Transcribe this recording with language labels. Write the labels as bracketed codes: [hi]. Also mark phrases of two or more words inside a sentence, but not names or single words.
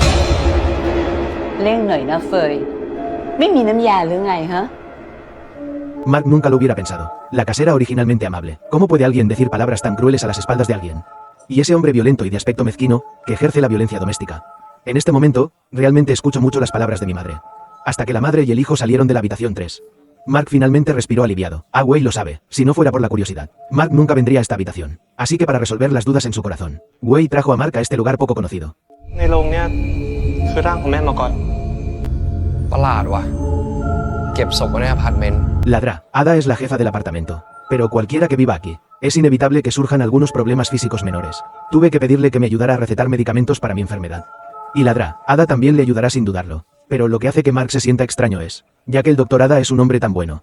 [th] เร่งหน่อยนะเฟยไม่มีน้ำยาหรือไงฮะ [es] Mark nunca lo hubiera pensado. La casera originalmente amable. ¿Cómo puede alguien decir palabras tan crueles a las espaldas de alguien? Y ese hombre violento y de aspecto mezquino, que ejerce la violencia doméstica. En este momento, realmente escucho mucho las palabras de mi madre. Hasta que la madre y el hijo salieron de la habitación 3. Mark finalmente respiró aliviado. Ah, Wei lo sabe, si no fuera por la curiosidad. Mark nunca vendría a esta habitación. Así que para resolver las dudas en su corazón, Wei trajo a Mark a este lugar poco conocido. [th] ในโรงเนี่ยคือร่างของแม่มาก่อน ประหลาดว่ะ เก็บศพไว้ในอพาร์ตเมนต์ [es] Ladra, Ada es la jefa del apartamento. Pero cualquiera que viva aquí, es inevitable que surjan algunos problemas físicos menores. Tuve que pedirle que me ayudara a recetar medicamentos para mi enfermedad. Y Ladra, Ada también le ayudará sin dudarlo. Pero lo que hace que Mark se sienta extraño es, ya que el doctor Ada es un hombre tan bueno.